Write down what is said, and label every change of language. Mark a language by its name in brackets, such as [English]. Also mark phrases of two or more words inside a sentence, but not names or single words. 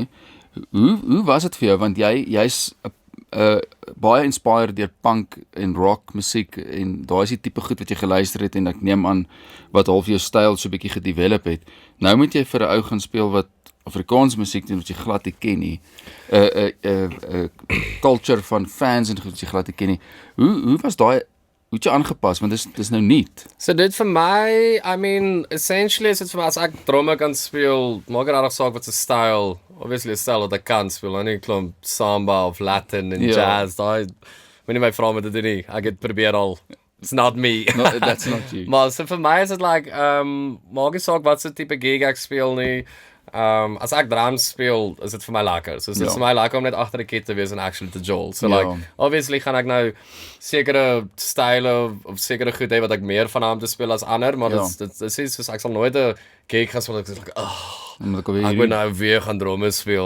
[Afrikaans] Hoe was dit vir jou want jy's baie inspired deur punk en rock musiek en daai is die tipe goed wat jy geluister het en ek neem aan wat half jou styl so 'n bietjie gedevelop het. Nou moet jy vir 'n ou gaan speel wat Afrikaans musiek doen wat jy glad nie ken nie. Culture van fans en goed wat jy glad nie ken nie. Hoe was daai hoe het jy aangepas, want dis nou niet. So dit vir my, [English] I mean, [Afrikaans] essentially is dit vir my, as ek drummer kan speel, maak het aardig saak wat sy style, obviously 'n style wat ek kan speel, en nie klomp samba of Latin en jazz, daai, wanneer my vrou met dit doen nie, ek het probeer al, [English] it's not me. No, that's not you. [Afrikaans] Maar so vir my is dit like, maak nie saak wat sy type gig ek speel nie, as ek drums speel, is dit vir my lekker. So dit is vir my lekker om net agter die kit te wees en actually te jol. So like, obviously gaan ek nou sekere style of sekere goed hê wat ek meer van hom te speel as ander, maar dit is soos ek sal nooit 'n gig gaan speel ek sê ek wil nou weer gaan drums speel.